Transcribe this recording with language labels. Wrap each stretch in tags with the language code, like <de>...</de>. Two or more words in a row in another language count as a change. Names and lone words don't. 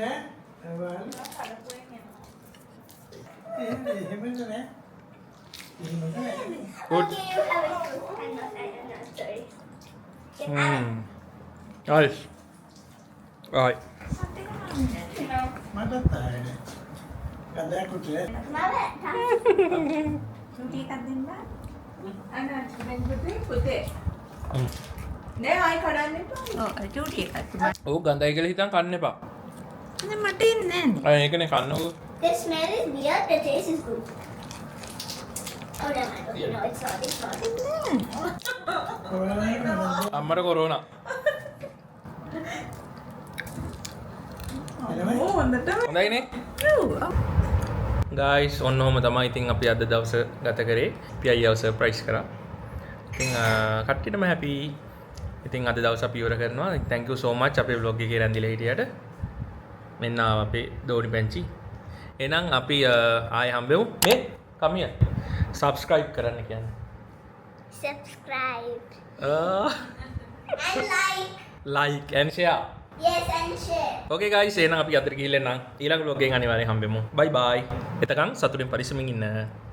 <en>Good. Okay, you have it too. I'm not, sorry. Can I? Nice. Right. No. Mama,</en> <si>Cutie එකක් දෙන්න. අන්න දැන් පුතේ. නෑ ආයි කඩන්න එපා. ඔව් cutie එකක්. ඕ ගඳයි කියලා හිතන් කන්න එපා. දැන් මට ඉන්නේ අය ඒකනේ කන්නකො.</si> <en>the smell is weird, the taste is good. Oh, never mind. Okay, no, it's not. It's not.</en> <si>අම්මට කොරෝනා. ඕ හොඳටම. හොඳයිනේ. ගයිස් ඔන්න ඔහොම තමයි ඉතින් අපි අද දවස ගත කරේ. අපි අයියව සර්ප්‍රයිස් කරා. ඉතින් කට්ටියටම හැපි. ඉතින් අද දවස අපි ඉවර කරනවා.</si> <en>thank you so much</en> <si>අපේ vlog එකේ රැඳිලා හිටියට. මෙන්න අපේ දෝනි පැංචි. එහෙනම් අපි ආයෙ හම්බෙමු.</si> <en>මේ come here.</en> <si>subscribe කරන්න කියන්නේ.</si> <en>Subscribe. And like and share. Yes, and share. Okay guys,</en> <si>එහෙනම් අපි අතට ගිහිල්ලා නම් ඊළඟ vlog එකෙන් අනිවාර්යෙන් හම්බෙමු.</si> <en>Bye bye.</en> <si>එතකන් සතුටින් පරිස්සමින් ඉන්න.</si>